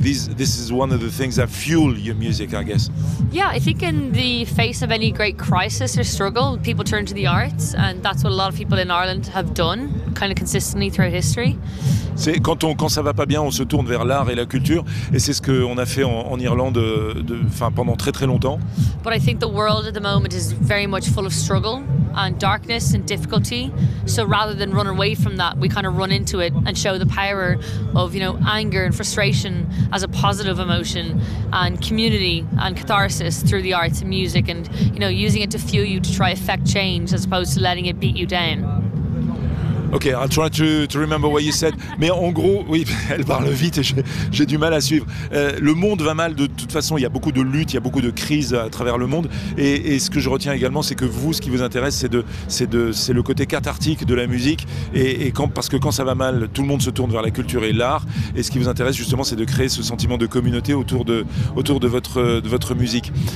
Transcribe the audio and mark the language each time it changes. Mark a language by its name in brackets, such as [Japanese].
[English] This is one of the things that fuel your music, I guess. Yeah, I think in the face of any great crisis or struggle, people turn to the arts, and that's what a lot of people in Ireland have done, kind of consistently throughout history. [French] C'est quand ça va pas bien, on se tourne vers l'art et la culture, et c'est ce qu'on a fait en Irlande, pendant très très longtemps. [English] But I think the world at the moment is very much full of struggle and darkness and difficulty. So rather than run away from that, we kind of run into it and show the power of, you know, anger and frustration as a positive emotion, and community and catharsis through the arts and music, and, you know, using it to fuel you to try effect change as opposed to letting it beat you down. Ok, I'll try to remember what you said. [French] Mais en gros, oui, elle parle vite et j'ai du mal à suivre. Le monde va mal de toute façon, il y a beaucoup de luttes, il y a beaucoup de crises à travers le monde. Et ce que je retiens également, c'est que vous, ce qui vous intéresse, c'est le côté cathartique de la musique. Parce que quand ça va mal, tout le monde se tourne vers la culture et l'art. Et ce qui vous intéresse justement, c'est de créer ce sentiment de communauté autour de votre musique.